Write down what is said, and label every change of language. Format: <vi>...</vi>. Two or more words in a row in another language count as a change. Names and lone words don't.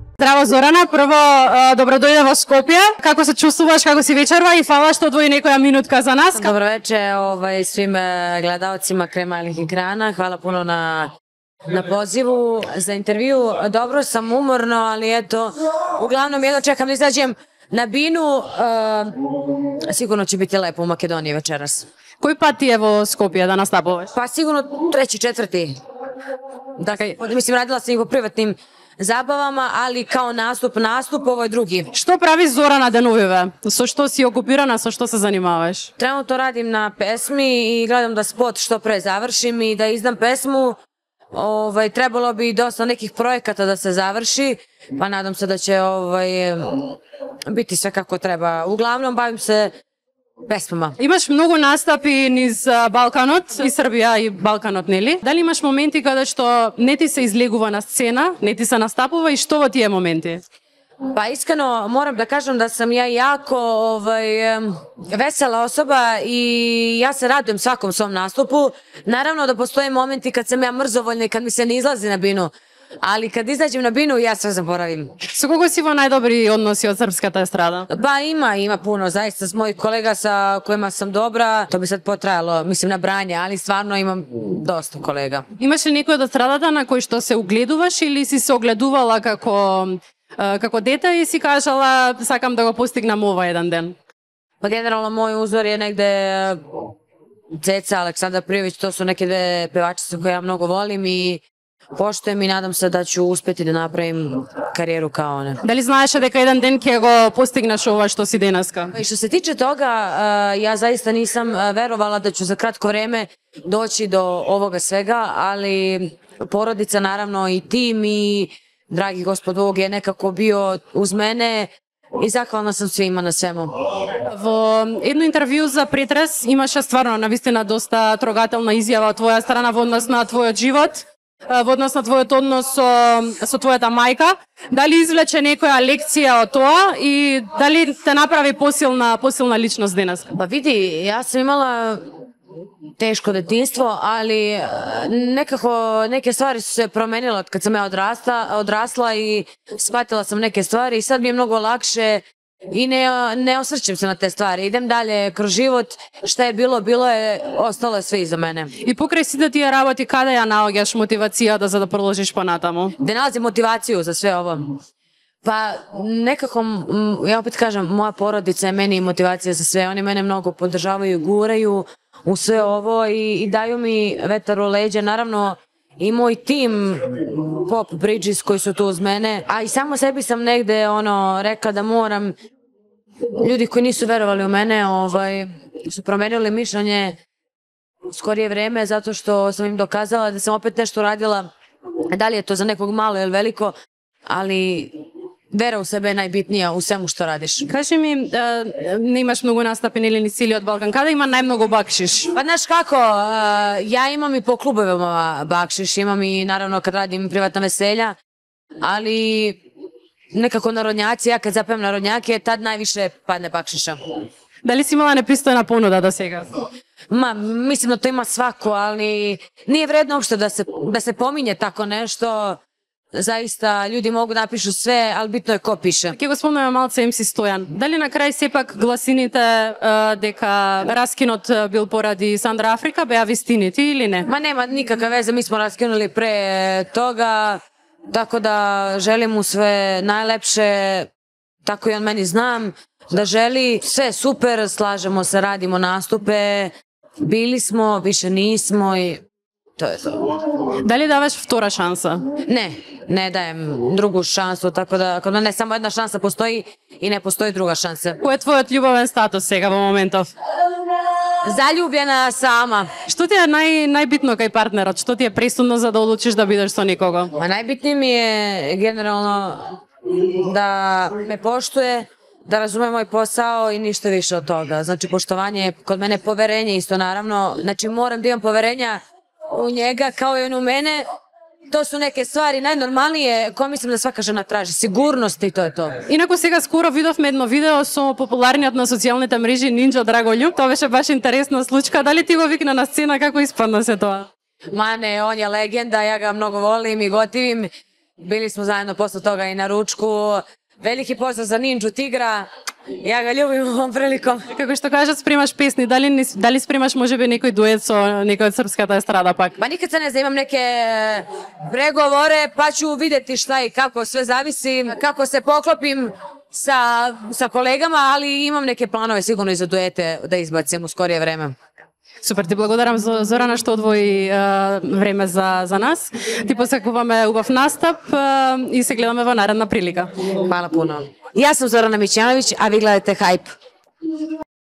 <mk>Здраво Зорана, прво добро дојде во Скопје. Како се чувствуваш, како си вечерва и фала што одвои некоја минутка за нас.</mk> <sr>Dobro večer svim gledalcima Kremalnih ekrana. Hvala puno na pozivu za intervju. Dobro sam, umorno, ali eto, uglavnom jedno čekam da izađem na binu. Sigurno će biti lepo u Makedoniji večeras.</sr> <mk>Кој пат ти е во Скопје да настапуваш?</mk> <sr>Pa sigurno treći, četvrti. Dakle, mislim, radila sam i po privatnim zabavama, ali kao nastup, ovo je drugi.</sr> <mk>Што прави Зорана деновиве? Со што си окупирана, со што се занимаваш?</mk> <sr>Trenutno radim na pesmi i gledam da spot što pre završim i da izdam pesmu. Trebalo bi dosta nekih projekata da se završi, pa nadam se da će biti sve kako treba. Uglavnom bavim se pesmama.</sr> <mk>Имаш многу настапи низ Балканот, и Србија и Балканот, нели? Дали имаш моменти каде што не ти се излегува на сцена, не ти се настапува и што во тие моменти?</mk> <sr>Pa iskreno moram da kažem da sam ja jako vesela osoba i ja se radujem svakom svom nastupu. Naravno da postoje momenti kad sam ja mrzovoljna i kad mi se ne izlazi na binu, ali kad izađem na binu ja sve zaboravim.</sr> <mk>Со кого си во најдобри односи од српската естрада?</mk> <sr>Pa ima puno, zaista s mojih kolega sa kojima sam dobra, to bi sad potrajalo, mislim, na branje, ali stvarno imam dosta kolega.</sr> <mk>Имаш ли некој од естрадата на кој што се угледуваш или си се огледувала како дете и си кажала сакам да го постигнам ова еден ден?</mk> <sr>Pa generalno moj uzor je negde Ceca, Aleksandar Prijović, to su neke dve pevačice koje ja mnogo volim i poštujem i nadam se da ću uspeti da napravim karijeru kao one.</sr> <mk>Дали знаеше дека еден ден ќе го постигнеш ова што си денеска?</mk> <sr>I što se tiče toga, ja zaista nisam verovala da ću za kratko vreme doći do ovoga svega, ali porodica naravno i tim i dragi Gospod Bog je nekako bio uz mene i zahvalna sam svima na svemu.</sr> <mk>Во едно интервју за Претрес имаше стварно навистина доста трогателна изјава од твоја страна во однос на твојот живот, во однос на твојот однос со твојата мајка. Дали извлече некоја лекција од тоа и дали те направи посилна личност денес?</mk> <sr>Pa vidi, ja sam imala teško detinjstvo, ali nekako neke stvari su se promenile od kad sam ja odrasla i shvatila sam neke stvari i sad mi je mnogo lakše i ne osvrćem se na te stvari. Idem dalje kroz život, šta je bilo, bilo je, ostalo je sve iza mene.</sr> <mk>И покрај сите тие работи, каде ја наоѓаш мотивацијата за да продолжиш понатаму?</mk> <sr>Da nalazim motivaciju za sve ovo. Pa nekako, ja opet kažem, moja porodica je meni motivacija za sve. Oni mene mnogo podržavaju, guraju u sve ovo i daju mi vetar u leđa. Naravno, i moj tim Pop Bridges koji su tu uz mene, a i samo sebi sam negde rekla da moram, ljudi koji nisu verovali u mene su promenili mišljenje u skorije vreme zato što sam im dokazala da sam opet nešto radila, da li je to za nekog malo ili veliko, ali vera u sebe je najbitnija u svemu što radiš.</sr> <mk>Кажи ми, не имаш многу настапи нели низ целиот Балкан, каде има најмногу бакшиш?</mk> <sr>Pa znaš kako, ja imam i po klubovima bakšiš, imam i naravno kad radim privatna veselja, ali nekako narodnjaci, ja kad zapevam narodnjake, tad najviše padne bakšiša.</sr> <mk>Дали си имала непристојна понуда до сега?</mk> <sr>Mislim da to ima svako, ali nije vredno uopšte da se pominje tako nešto. Zaista, ljudi mogu da napišu sve, ali bitno je ko piše.</sr> <mk>Ке го спомнеме малце MC Стојан. Дали на крај сепак гласините дека раскинот бил поради Сандра Африка беа вистините или не?</mk> <sr>Ma nema nikakve veze, mi smo raskinuli pre toga, tako da želim mu sve najlepše, tako i on meni znam da želi, sve super, slažemo se, radimo nastupe, bili smo, više nismo i to je to.</sr> <mk>Дали даваш втора шанса?</mk> <sr>Ne dajem drugu šansu, tako da kod mene samo jedna šansa postoji i ne postoji druga šansa.</sr> <mk>Кој е твојот љубовен статус сега во моментов?</mk> <sr>Zaljubljena sama.</sr> <mk>Што ти е најбитно кај партнерот? Што ти е пресудно за да одлучиш да бидеш со некого?</mk> <sr>Najbitnije mi je generalno da me poštuje, da razume moj posao i ništa više od toga. Znači, poštovanje je kod mene poverenje isto, naravno. Znači, moram da imam poverenja u njega kao i on u mene. To su neke stvari najnormalnije koje mislim da svaka žena traži. Sigurnost i to je to.</sr> <mk>Инаку сега скоро видовме едно видео со популарниот на социјалните мрежи Нинџа Драголјуб. Тоа беше баш интересна случка. Дали ти го викна на сцена, како испадна се тоа?</mk> <sr>Ma ne, on je legenda, ja ga mnogo volim i gotivim. Bili smo zajedno posle toga i na ručku. Veliki pozdrav za Ninju Tigra. Ja ga ljubim ovom prilikom.</sr> <mk>Како што кажат, спремаш песни, дали спремаш можеби некој дует со некој од српската естрада пак?</mk> <sr>Па nikad se ne zna, imam neke pregovore, pa ću vidjeti šta i kako, sve zavisi kako se poklopim sa kolegama, ali imam neke planove sigurno i za duete da izbacim u skorije vreme.</sr> <mk>Супер, ти благодарам Зорана што одвои време за нас. Ти посакуваме убав настап и се гледаме во наредна прилика.</mk> <sr>Hvala puno. Ja sam Zorana Mićanović, a vi gledate Hype.</sr>